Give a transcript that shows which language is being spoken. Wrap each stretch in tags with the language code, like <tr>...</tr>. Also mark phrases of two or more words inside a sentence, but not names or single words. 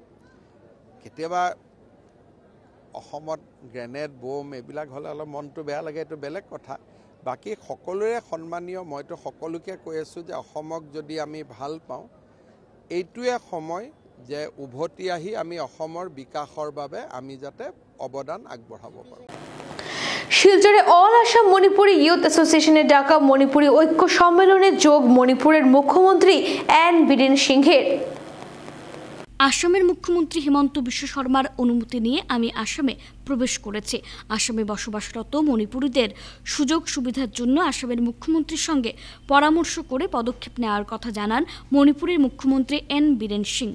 <as>কেতিয়াবা অসমত গ্ৰেনেড বোম এইবিলাক হ'লে অলপ মনটো বেয়া লাগে, এইটো বেলেগ কথা। বাকী সকলোৰে সন্মানীয়। মইতো সকলোকে কৈ আছোঁ যে অসমক যদি আমি ভাল পাওঁ, এইটোৱে সময় যে উভতি আহি আমি অসমৰ বিকাশৰ বাবে আমি যাতে অৱদান আগবঢ়াব পাৰোঁ।</as> <bn>শিলচরে অল আসাম মণিপুরি ইয়ুথ অ্যাসোসিয়েশনের ডাকা মণিপুরি ঐক্য সম্মেলনে যোগ মণিপুরের মুখ্যমন্ত্রী এন বীরেন সিংহের। আসামের মুখ্যমন্ত্রী হিমন্ত বিশ্ব শর্মার অনুমতি নিয়ে আমি আসামে প্রবেশ করেছি। আসামে বসবাসরত মণিপুরীদের সুযোগ সুবিধার জন্য আসামের মুখ্যমন্ত্রীর সঙ্গে পরামর্শ করে পদক্ষেপ নেওয়ার কথা জানান মণিপুরের মুখ্যমন্ত্রী এন বীরেন সিং।</bn>